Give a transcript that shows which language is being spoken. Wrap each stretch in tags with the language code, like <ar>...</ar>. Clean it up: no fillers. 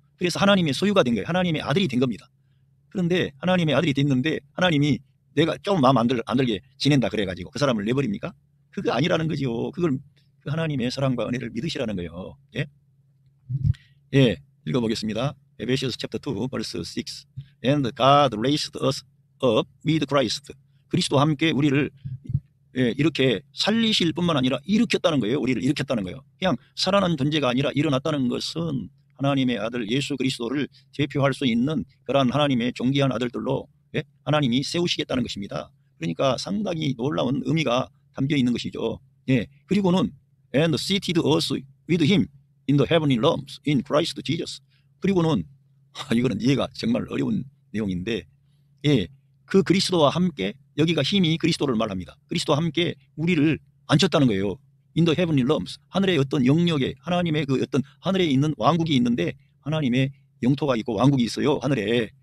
<ko>그래서 하나님의 소유가 된 거예요. 하나님의 아들이 된 겁니다. 그런데 하나님의 아들이 됐는데 하나님이 내가 좀 마음 안 들게 지낸다 그래가지고 그 사람을 내버립니까? 그거 아니라는 거지요. 그걸 그 하나님의 사랑과 은혜를 믿으시라는 거예요. 읽어보겠습니다. 에베시스 챕터 2 verse 6.</ko> <en>And God raised us up with Christ.</en> <ko>그리스도와 함께 우리를 이렇게 살리실 뿐만 아니라 일으켰다는 거예요. 우리를 일으켰다는 거예요. 그냥 살아난 존재가 아니라 일어났다는 것은 하나님의 아들 예수 그리스도를 대표할 수 있는 그러한 하나님의 존귀한 아들들로 하나님이 세우시겠다는 것입니다. 그러니까 상당히 놀라운 의미가 담겨 있는 것이죠. 그리고는</ko> <en>and seated us with him in the heavenly realms in Christ Jesus.</en> <ko>그리고는 이거는 이해가 정말 어려운 내용인데, 그 그리스도와 함께, 여기가 힘이 그리스도를 말합니다. 그리스도와 함께 우리를 앉혔다는 거예요.</ko> <en>In the heavenly realms,</en> <ko>하늘의 어떤 영역에, 하나님의 그 어떤 하늘에 있는 왕국이 있는데, 하나님의 영토가 있고 왕국이 있어요, 하늘에.</ko>